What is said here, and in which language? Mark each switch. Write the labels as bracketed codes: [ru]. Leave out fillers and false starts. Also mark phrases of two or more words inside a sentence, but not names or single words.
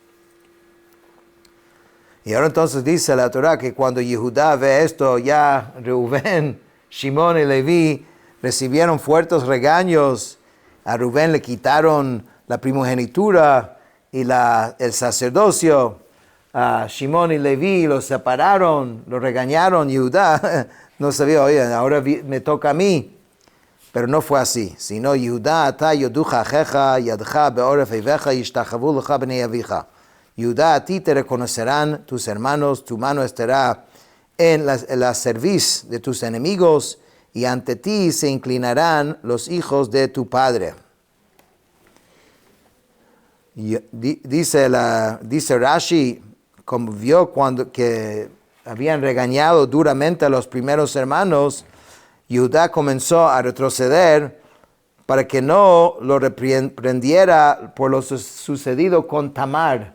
[es] Y ahora entonces dice la Torah que cuando Yehudá ve esto, ya Reubén, Shimón y Leví recibieron fuertes regaños. A Rubén le quitaron la primogenitura y el sacerdocio. A Shimón y Leví los separaron, los regañaron. Yehudá no sabía, oye, ahora me toca a mí. Pero no fue así, sino [he] יהודה אתה יודוך אחיך ידך בערף איביך ישתחוו לך בני אביך. [es] Yehudá, a ti te reconocerán tus hermanos, tu mano estará en la cerviz de tus enemigos y ante ti se inclinarán los hijos de tu padre. Y dice Rashi, como vio cuando que habían regañado duramente a los primeros hermanos, Yehudá comenzó a retroceder para que no lo reprendiera por lo sucedido con Tamar.